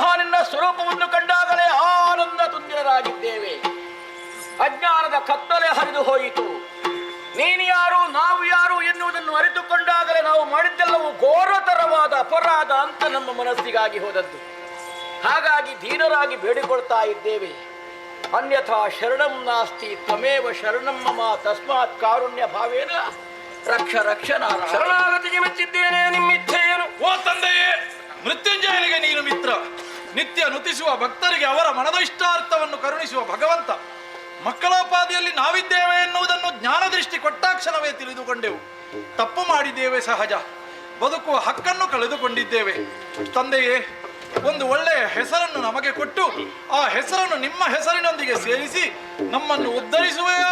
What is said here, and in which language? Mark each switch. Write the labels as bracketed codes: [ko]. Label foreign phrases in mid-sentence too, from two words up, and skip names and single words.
[kn] ನಿನ್ನ ಸ್ವರೂಪವನ್ನು ಕಂಡಾಗಲೇ ಆನಂದ ತುಂದಿರರಾಗಿದ್ದೇವೆ ಅಜ್ಞಾನದ ಕತ್ತಲೆ ಹರಿದು ಹೋಯಿತು ನೀನು ಯಾರು ನಾವು ಯಾರು ಎನ್ನುವುದನ್ನು ಅರಿತುಕೊಂಡಾಗಲೇ ನಾವು ಮಾಡಿದ್ದೆಲ್ಲವೂ ಘೋರತರವಾದ ಅಪರಾಧ ಅಂತ ನಮ್ಮ ಮನಸ್ಸಿಗಾಗಿ ಹೋದದ್ದು ಹಾಗಾಗಿ ಧೀರರಾಗಿ ಬೇಡಿಕೊಳ್ತಾ ಇದ್ದೇವೆ [sa] ಅನ್ಯಥಾ ಶರಣಂ ನಾಸ್ತಿ ತ್ವಮೇವ ಶರಣಂ ಮಮ ತಸ್ಮಾತ್ ಕಾರುಣ್ಯ ಭಾವೇನ ರಕ್ಷ ರಕ್ಷ ನಾರಾಯಣ [kn] ಶರಣಾಗತಿಗೆ ಮೆಚ್ಚಿದ್ದೇನೆ ನಿಮ್ಮಿಚ್ಛೆಯೇನು ಓ ತಂದೆಯೇ ಮೃತ್ಯುಂಜಯನಿಗೆ ನೀನು ಮಿತ್ರ ನಿತ್ಯ ನುತಿಸುವ ಭಕ್ತರಿಗೆ ಅವರ ಮನದ ಇಷ್ಟಾರ್ಥವನ್ನು ಕರುಣಿಸುವ ಭಗವಂತ ಮಕ್ಕಳೋಪಾದಿಯಲ್ಲಿ ನಾವಿದ್ದೇವೆ ಎನ್ನುವುದನ್ನು ಜ್ಞಾನದೃಷ್ಟಿ ಕೊಟ್ಟಾಕ್ಷಣವೇ ತಿಳಿದುಕೊಂಡೆವು ತಪ್ಪು ಮಾಡಿದ್ದೇವೆ ಸಹಜ ಬದುಕುವ ಹಕ್ಕನ್ನು ಕಳೆದುಕೊಂಡಿದ್ದೇವೆ ತಂದೆಯೇ ಒಂದು ಒಳ್ಳೆಯ ಹೆಸರನ್ನು ನಮಗೆ ಕೊಟ್ಟು ಆ ಹೆಸರನ್ನು ನಿಮ್ಮ ಹೆಸರಿನೊಂದಿಗೆ ಸೇರಿಸಿ ನಮ್ಮನ್ನು ಉದ್ಧರಿಸುವೆಯೋ